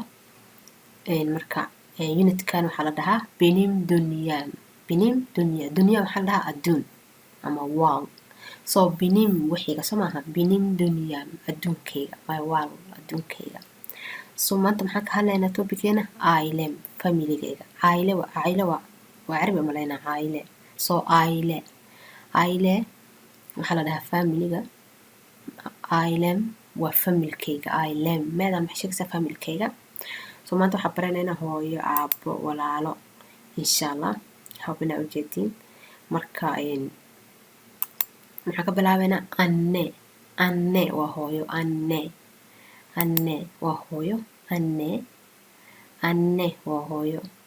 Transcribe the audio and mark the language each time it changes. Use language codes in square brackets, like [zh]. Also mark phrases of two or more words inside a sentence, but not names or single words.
[so] Marka unitkan waxaa la dhahaa [tr] benim dunya [so] waxaa la dhahaa adduun ama wow. So benim wixiga soo maaha [tr] benim dunya [so] adduunkayga my wow adduunkayga. So maanta maxaan ka hadlaynaa topickeena ailem familygayga. Aile waa carabi malaynaa aile. So aile waxaa la dhahaa familiga. Ailem waa familkayga. Ailem meedan maxay sheegaysaa familkayga. So maanta waxaan baranaynaa hooyo, aabbo, walaalo [ar] insha Allah. [so] Hubina ujeedin. Marka maxaan ka bilaabaynaa anne waa hooyo anne waa hooyo anne waa hooyo.